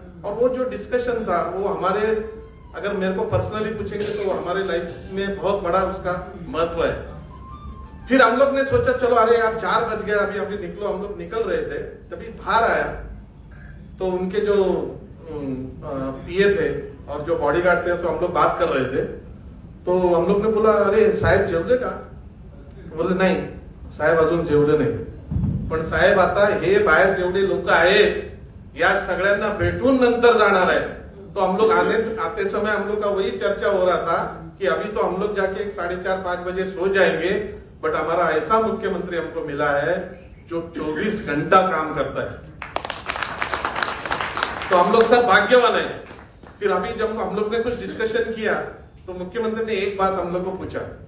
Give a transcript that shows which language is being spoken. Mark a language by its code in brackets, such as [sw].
[hi] और वो जो डिस्कशन था वो हमारे, अगर मेरे को पर्सनली पूछेंगे तो हमारे लाइफ में बहुत बड़ा उसका महत्व है. फिर हम लोग ने सोचा चलो, अरे यार 4 बज गए, अभी निकलो. हम लोग निकल रहे थे, तभी बाहर आया तो उनके जो पीए थे और जो बॉडीगार्ड थे, तो हम लोग बात कर रहे थे. तो हम लोग ने बोला, [mr] अरे साहेब जेवले का? बोले नाही साहेब अजून जेवले नाही. पण साहेब आता हे बाहेर जेवढे लोक आहेत या सगळ्यांना भेटून नंतर जाणार आहे. [hi] तो हम लोग आते समय हम लोग का वही चर्चा हो रहा था कि अभी तो हम लोग जाके 4:30-5 बजे सो जाएंगे, बट हमारा ऐसा मुख्यमंत्री हमको मिला है जो 24 घंटा काम करता है. तो हम लोग सब भाग्यवान है. फिर अभी जब हम लोग ने कुछ डिस्कशन किया तो मुख्यमंत्री ने एक बात हम लोग को पूछा.